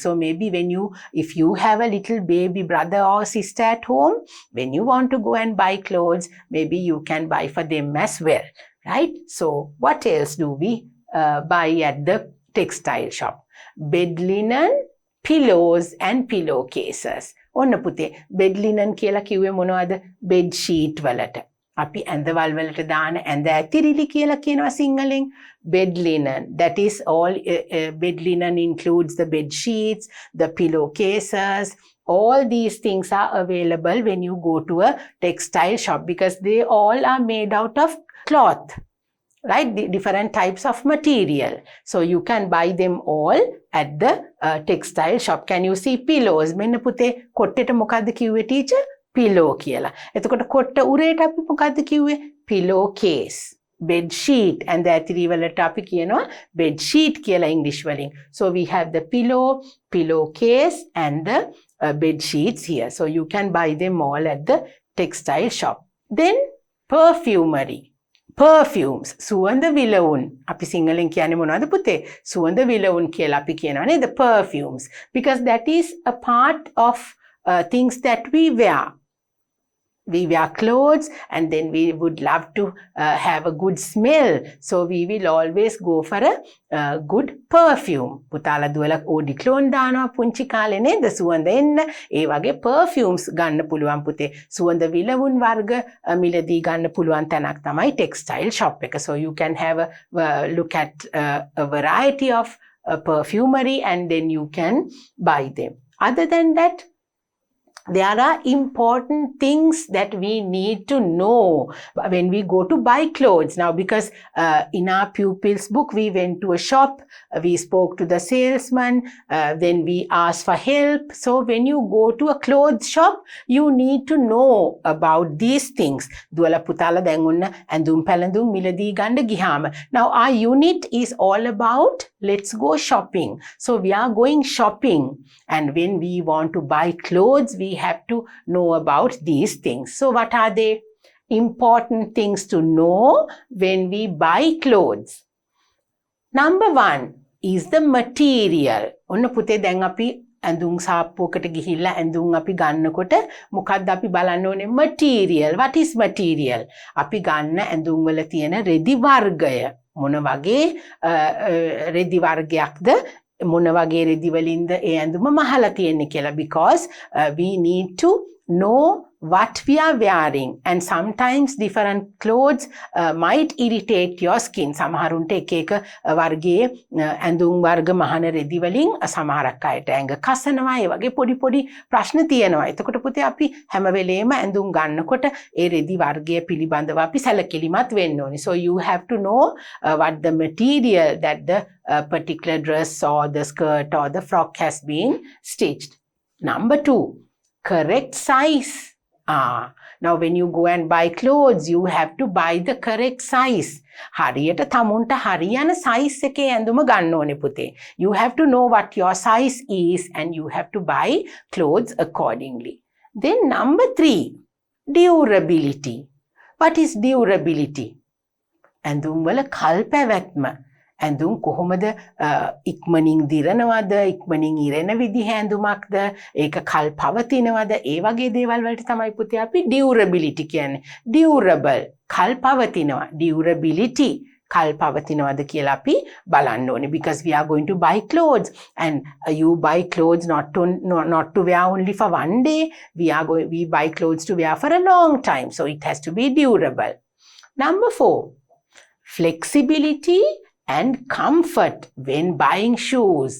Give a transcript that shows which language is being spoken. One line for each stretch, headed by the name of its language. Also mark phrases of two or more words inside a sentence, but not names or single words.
English: So maybe if you have a little baby brother or sister at home, when you want to go and buy clothes, maybe you can buy for them as well, right? So what else do we buy at the textile shop? Bed linen, pillows and pillowcases.
Sinhala: ඔන්න පුතේ,
English: bed linen
Sinhala: කියලා කිව්වේ මොනවද?
English: bed sheet
Sinhala: වලට. අපි ඇඳවල් වලට දාන ඇඳ ඇතිරිලි කියලා කියනවා සිංහලෙන්.
English: Bed linen, that is all. Bed linen includes the bed sheets, the pillowcases. All these things are available when you go to a textile shop, because they all are made out of cloth, right? The different types of material. So you can buy them all at the textile shop. Can you see pillows?
Sinhala: මෙන්න පුතේ, කොට්ටෙට මොකද්ද කිව්වේ teacher? Pillow කියලා. එතකොට කොට්ට උරේට අපි මොකද්ද කිව්වේ?
English: Pillow case. Bed sheet, and the
Sinhala: ඇතිරි වලට අපි කියනවා
English: bed sheet
Sinhala: කියලා English වලින්.
English: So we have the pillow, pillowcase and the bed sheets here. So you can buy them all at the textile shop. Then perfumery. Perfumes,
Sinhala: සුවඳ විලවුන්. අපි සිංහලෙන් කියන්නේ මොනවද පුතේ? සුවඳ විලවුන් කියලා අපි කියනවා නේද?
English: The perfumes, because that is a part of things that we wear. We wear clothes and then we would love to have a good smell. So we will always go for a good perfume.
Sinhala: පුතාලා දුවලා ඕඩි ක්ලෝන් දානවා පුංචි කාලේ නේද? සුවඳ එන්න. ඒ වගේ perfumes ගන්න පුළුවන් පුතේ. සුවඳ විලවුන් වර්ග මිලදී ගන්න පුළුවන් තැනක් තමයි
English: textile shop
Sinhala: එක.
English: So you can have a look at a variety of perfumery and then you can buy them. Other than that, there are important things that we need to know when we go to buy clothes. Now, because in our pupils book, we went to a shop, we spoke to the salesman, then we asked for help. So when you go to a clothes shop, you need to know about these things.
Sinhala: දූලා පුතාලා දෙන්ගුන්නා ඇඳුම් පැළඳුම් මිලදී ගන්න ගිහාම.
English: Now, our unit is all about let's go shopping. So we are going shopping, and when we want to buy clothes, we have to know about these things. So what are they? Important things to know when we buy clothes. Number one is the material.
Sinhala: ඔන්න පුතේ දැන් අපි ඇඳුම් සාප්පුවකට ගිහිල්ලා ඇඳුම් අපි ගන්නකොට මොකක්ද අපි බලන්න ඕනේ?
English: material. What is material?
Sinhala: අපි ගන්න ඇඳුම් වල තියෙන රෙදි වර්ගය. මොන වගේ රෙදි වර්ගයක්ද? මොන වගේ රෙදි වලින්ද ඒ ඇඳුම මහලා තියෙන්නේ කියලා,
English: because we need to know what we are wearing, and sometimes different clothes might irritate your skin.
Sinhala: සමහරුන්ට එක එක වර්ගයේ ඇඳුම් වර්ග මහන රෙදි වලින් සමහරක් අයට ඇඟ කසනවා. ඒ වගේ පොඩි පොඩි ප්‍රශ්න තියෙනවා. එතකොට පුතේ අපි හැම වෙලේම ඇඳුම් ගන්නකොට ඒ රෙදි වර්ගය පිළිබඳව අපි සැලකිලිමත් වෙන්න ඕනේ.
English: So you have to know what the material that the particular dress or the skirt or the frock has been stitched. Number two, correct size. Now when you go and buy clothes, you have to buy the correct size.
Sinhala: හරියට තමුන්ට හරියන size එකේ ඇඳුම ගන්න ඕනේ පුතේ.
English: You have to know what your size is and you have to buy clothes accordingly. Then number three, durability. What is durability?
Sinhala: ඇඳුම් වල කල් පැවැත්ම. ඇඳුම් කොහොමද ඉක්මනින් දිරනවද, ඉක්මනින් ඉරෙන විදිහ ඇඳුමක්ද, ඒක කල් පවතිනවද, ඒ වගේ දේවල් වලට තමයි පුතේ අපි durability කියන්නේ. Durable, කල් පවතිනවා. Durability, කල් පවතිනවද කියලා අපි බලන්න ඕනේ,
English: because we are going to buy clothes, and you buy clothes not to wear only for one day. We buy clothes to wear for a long time, so it has to be durable. Number four, flexibility and comfort when buying shoes.